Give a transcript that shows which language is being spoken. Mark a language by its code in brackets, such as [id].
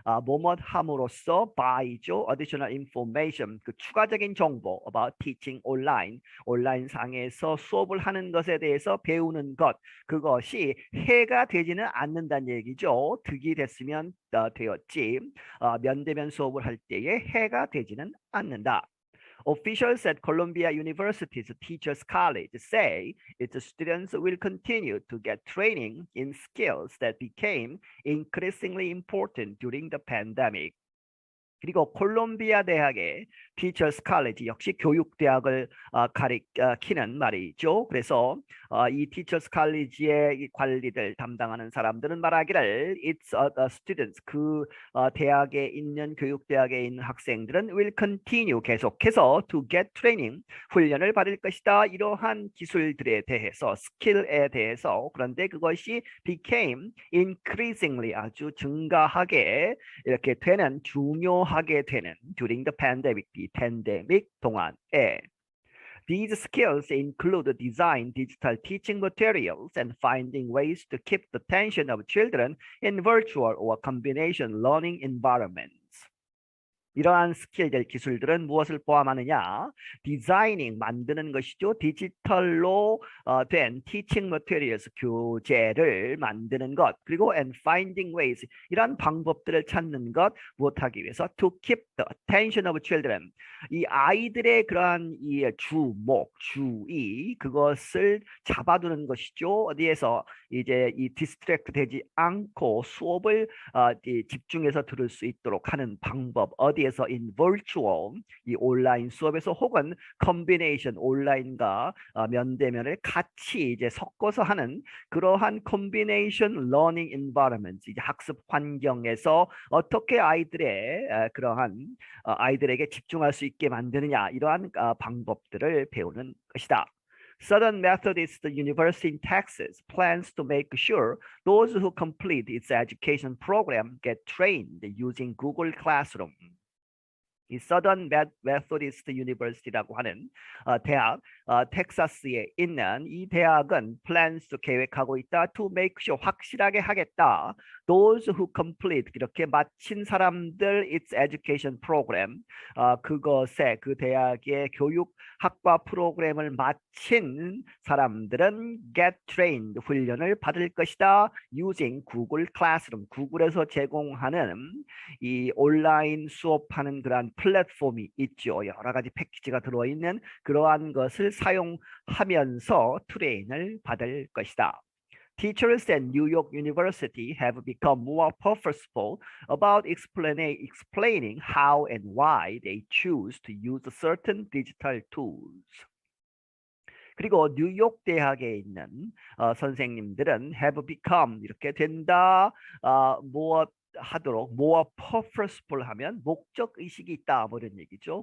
[ko] 뭐뭇 함으로써 by죠. [en] additional information [ko] 그 추가적인 정보 [en] about teaching online [ko] 온라인 상에서 수업을 하는 것에 대해서 배우는 것 그것이 해가 되지는 않는다는 얘기죠. 득이 됐으면 되었지. 면대면 수업을 할 때에 해가 되지는 않는다. [en] Officials at Columbia University's Teachers College say its students will continue to get training in skills that became increasingly important during the pandemic. [ko] 그리고 콜롬비아 대학의 티처스 칼리지 역시 교육대학을 가리키는 말이죠. 그래서 이 티처스 칼리지의 관리를 담당하는 사람들은 말하기를 [en] It's students [ko] 그 대학에 있는 교육대학에 있는 학생들은 [en] will continue [ko] 계속해서 [en] to get training [ko] 훈련을 받을 것이다. 이러한 기술들에 대해서 스킬에 대해서 그런데 그것이 [en] became increasingly [ko] 아주 증가하게 이렇게 되는 중요하게 되는 [en] during the pandemic, [ko] 이 팬데믹 동안에 [en] These skills include design digital teaching materials and finding ways to keep the attention of children in virtual or combination learning environments. [ko] 이러한 스킬들, 기술들은 무엇을 포함하느냐? 디자이닝, 만드는 것이죠. 디지털로 된 [en] teaching materials, [ko] 교재를 만드는 것. 그리고 [en] and finding ways, [ko] 이러한 방법들을 찾는 것. 무엇하기 위해서? [en] To keep the attention of children. [ko] 이 아이들의 그러한 이 주목, 주의, 그것을 잡아두는 것이죠. 어디에서 이제 이 디스트랙트 되지 않고 수업을 집중해서 들을 수 있도록 하는 방법. 어디에서 [en] in virtual [ko] 이 온라인 수업에서 혹은 combination 온라인과 면대면을 같이 이제 섞어서 하는 그러한 [en] combination learning environment [ko] 이제 학습 환경에서 어떻게 아이들의 그러한 아이들에게 집중할 수 있게 만드느냐 이러한 방법들을 배우는 것이다. [en] Southern Methodist University in Texas plans to make sure those who complete its education program get trained using Google Classroom. [ko] 이 Southern Methodist University라고 하는 대학, 텍사스에 있는 이 대학은 plans 계획하고 있다. [en] To make sure [ko] 확실하게 하겠다. [en] Those who complete [ko] 이렇게 마친 사람들 [en] its education program [ko] 그것에 그 대학의 교육 학과 프로그램을 마친 사람들은 [en] get trained [ko] 훈련을 받을 것이다. [en] Using Google Classroom [ko] 구글에서 제공하는 이 온라인 수업하는 그러한 플랫폼이 있죠. 여러 가지 패키지가 들어있는 그러한 것을 사용하면서 트레인을 받을 것이다. [en] Teachers at New York University have become more purposeful about explaining how and why they choose to use certain digital tools. [ko] 그리고 뉴욕 대학에 있는 선생님들은 [en] have become [ko] 이렇게 된다. 무엇 하도록 [en] more purposeful [ko] 하면 목적 의식이 있다 뭐 이런 얘기죠.